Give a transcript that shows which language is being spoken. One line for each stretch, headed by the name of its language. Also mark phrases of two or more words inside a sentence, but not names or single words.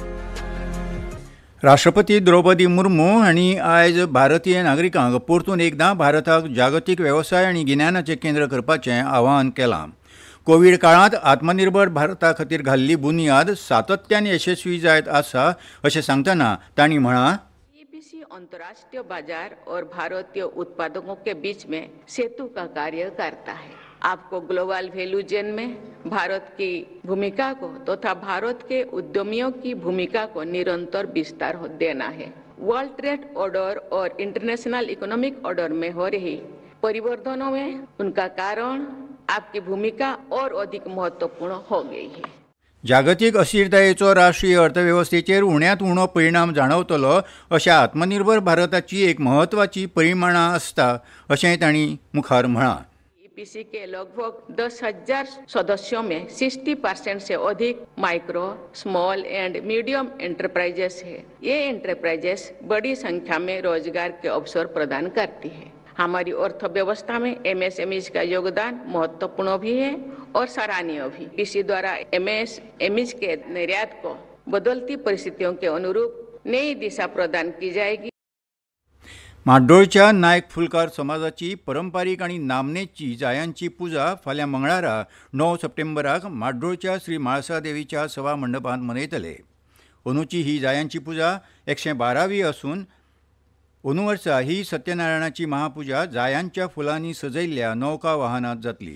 Konkani: राष्ट्रपती द्रौपदी मुर्मू हांणी आयज भारतीय नागरिकांक परतून एकदां भारताक जागतीक वेवसाय आनी गिन्यानाचें केंद्र करपाचें आवाहन केलां. कोविड काळांत आत्मनिर्भर भारता खातीर घाल्ली बुनयाद सातत्यान यशस्वी जायत आसा अशें सांगतना तांणी म्हळां,
Hindi: ईपीसी अंतर्राष्ट्रीय बाजार और भारतीय उत्पादकों के बीच में सेतु का कार्य करता है. आपको
English: global value chain
Hindi: में भारत की भूमिका को तथा भारत के उद्यमियों की भूमिका को निरंतर विस्तार देना है.
English: world trade order
Hindi: और
English: international economic order
Hindi: में हो रही परिवर्तनों में उनका कारण आपकी भूमिका और अधिक महत्वपूर्ण हो गई है.
Konkani: जागतीक अस्थिरतायेचो राष्ट्रीय अर्थवेवस्थेचेर उण्यांत उणो परिणाम जाणवतलो अशा आत्मनिर्भर भारताची एक म्हत्वाची परिमाणां आसता अशेंय तांणी मुखार म्हळां.
Hindi: ईपीसी के लगभग 10,000 सदस्यों में 60% से अधिक
English: micro, small and medium enterprises
Hindi: है. ये एंटरप्राइजेस बड़ी संख्या में रोजगार के अवसर प्रदान करती है. हमारी अर्थव्यवस्था में एमएसएमईज का योगदान महत्वपूर्ण भी है और सराहनीय भी. ईपीसी द्वारा एमएसएमईज के निर्यात को बदलती परिस्थितियों के अनुरूप नई दिशा प्रदान की जाएगी.
Konkani: म्हाड्डोळच्या नायक फुलकार समाजाची परंपारीक आनी नामनेची जायांची पुजा फाल्यां मंगळारा 9 सप्टेंबराक म्हाड्डोळच्या श्री म्हाळसा देवीच्या सभा मंडपांत मनयतले. अंदूची ही जायांची पुजा 112वी आसून अंदू वर्सा ही सत्यनारायणाची महापुजा जायांच्या फुलांनी सजयल्ल्या नौका वाहनांत जातली.